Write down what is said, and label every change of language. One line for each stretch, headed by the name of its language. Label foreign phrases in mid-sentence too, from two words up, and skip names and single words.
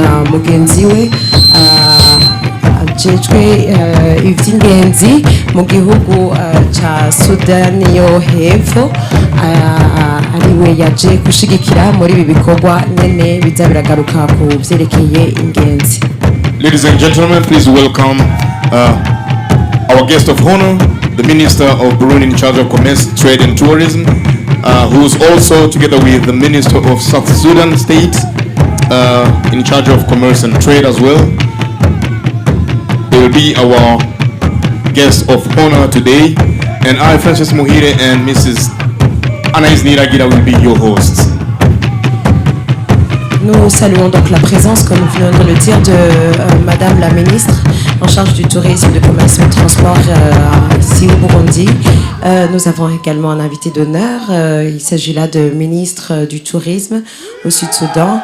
Rundi: mugenzi we ajejwe ivy'ingenzi mu gihugu ca Sudani yo hepfo ariwe yaje gushigikira muri ibi bikorwa nyene biza biragaruka ku vyerekeye ingenzi.
English: Ladies and gentlemen, please welcome our guest of honor, the Minister of Burundi in charge of Commerce, Trade and Tourism, who is also, together with the Minister of South Sudan State, in charge of Commerce and Trade as well. They will be our guest of honor today, and I, Francis Muhire, and Mrs. Anaïs Niragira will be your hosts.
French: Nous saluons donc la présence, comme nous venons de le dire, de Madame la Ministre en charge du tourisme, du commerce et du transport ici au Burundi. Nous avons également un invité d'honneur. Il s'agit là de ministre du tourisme au Sud-Soudan.